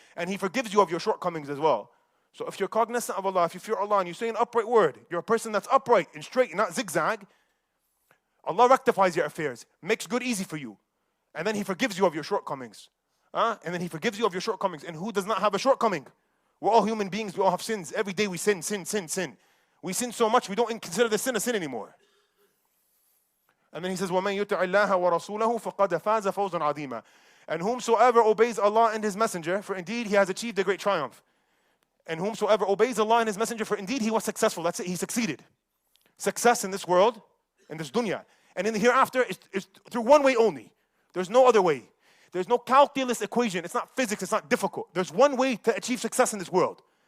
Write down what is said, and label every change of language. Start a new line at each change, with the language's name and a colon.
English: And He forgives you of your shortcomings as well. So if you're cognizant of Allah, if you fear Allah and you say an upright word, you're a person that's upright and straight and not zigzag, Allah rectifies your affairs, makes good easy for you. And then He forgives you of your shortcomings. And then He forgives you of your shortcomings. And who does not have a shortcoming? We're all human beings. We all have sins. Every day we sin. We sin so much we don't consider the sin a sin anymore. And then He says,
Arabic: وَمَنْ يُطِعِ اللَّهَ وَرَسُولَهُ فَقَدْ فَازَ فَوْزًا عَظِيمًا.
English: And whomsoever obeys Allah and His Messenger, for indeed he has achieved a great triumph. And whomsoever obeys Allah and His Messenger, for indeed he was successful. That's it, he succeeded. Success in this world, in this dunya. And in the hereafter, it's through one way only. There's no other way. There's no calculus equation. It's not physics. It's not difficult. There's one way to achieve success in this world.